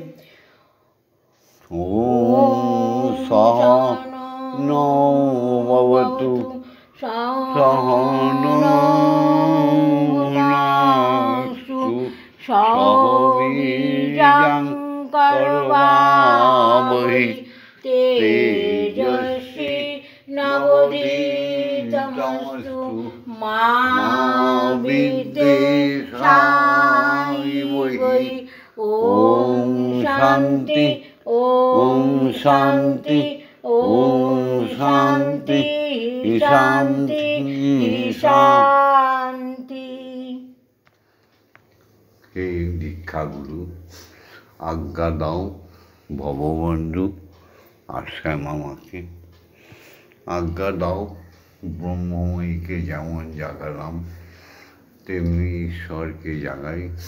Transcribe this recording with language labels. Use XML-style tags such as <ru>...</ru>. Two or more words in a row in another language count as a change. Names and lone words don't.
<sa>ॐ सहना भवतु सहना भुनक्तु सह वीर्यं करवावहै तेजस्वी नवोदितमस्तु मा विद्विषावहै। ॐ शान्ति ॐ शान्ति ॐ शान्ति शान्ति शान्ति।</sa> <bn>হে দীক্ষাগুরু, আজ্ঞা দাও ভববন্ধু আর শ্যামা মাকে, আজ্ঞা দাও ব্রহ্মময়ীকে যেমন জাগালাম তেমনি ঈশ্বরকে জাগাই।</bn>